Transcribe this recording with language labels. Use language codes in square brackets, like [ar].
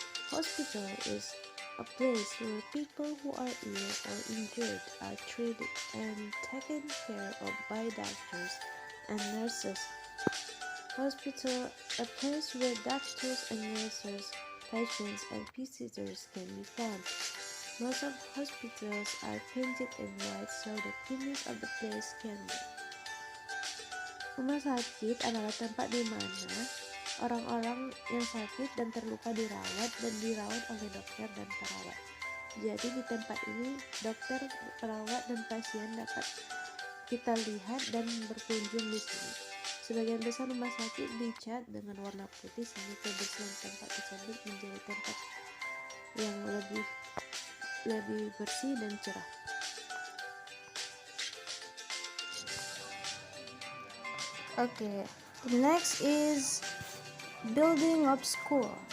[en] Hospital is a place where people who are ill or injured are treated and taken care of by doctors and nurses. Hospital, a place where doctors and nurses, patients, and visitors can be found. Most of hospitals are painted in white so the cleanliness of the place can be. [id] Rumah sakit adalah tempat di mana orang-orang yang sakit dan terluka dirawat oleh dokter dan perawat. Jadi di tempat ini dokter, perawat, dan pasien dapat kita lihat dan berkunjung di sini. Sebagian besar rumah sakit dicat dengan warna putih sehingga kebersihan tempat tersebut menjadi tempat yang lebih bersih dan cerah. [en] Okay, the next is building of school.